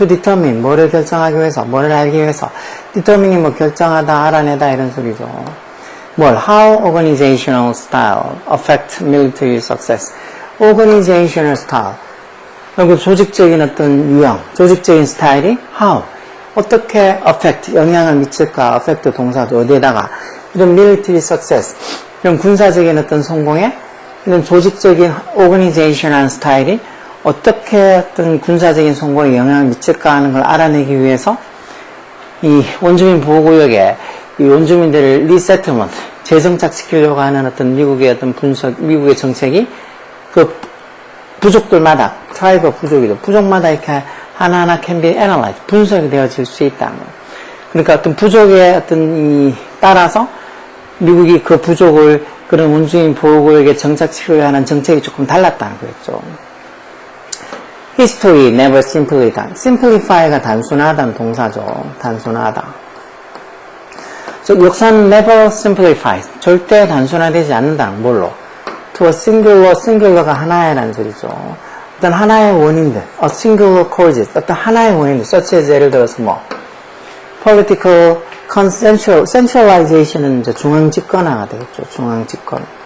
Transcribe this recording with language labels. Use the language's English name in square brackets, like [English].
[English] to determine, [Korean] 뭐를 결정하기 위해서, 뭐를 알기 위해서. determine이 결정하다, 알아내다 이런 소리죠. [English] how organizational style affect military success. [Korean] organizational style, 그리고 조직적인 어떤 유형, 조직적인 스타일이 how, 어떻게 affect, 영향을 미칠까? affect 동사죠. 어디에다가? 이런 [English] military success, [Korean] 이런 군사적인 어떤 성공에 이런 조직적인 organizational 스타일이 어떻게 어떤 군사적인 성공에 영향을 미칠까 하는 걸 알아내기 위해서 이 원주민 보호구역에 이 원주민들을 resettlement, 재정착시키려고 하는 어떤 미국의 어떤 미국의 정책이 그 부족들마다, 트라이브 부족이죠. 부족마다 이렇게 하나하나 [English] can be analyzed, [Korean] 분석이 되어질 수 있다는 거예요. 그러니까 어떤 부족의 어떤 따라서 미국이 그 부족을 그런 원주민 보호구역에 정착시키려 하는 정책이 조금 달랐다는 거였죠. [English] History never simply done. [Korean] simplify가 단순하다는 동사죠. 단순하다. 즉 역사는 [English] never simplifies. [Korean] 절대 단순화되지 않는다는 뭘로? [English] to a singular [Korean] 가 하나야라는 소리죠. 어떤 하나의 원인들, [English] a singular causes, [Korean] 어떤 하나의 원인들, [English] such as [Korean] 예를 들어서 뭐 [English] political centralization [Korean] 은 이제 중앙 집권화가 되겠죠. 중앙 집권.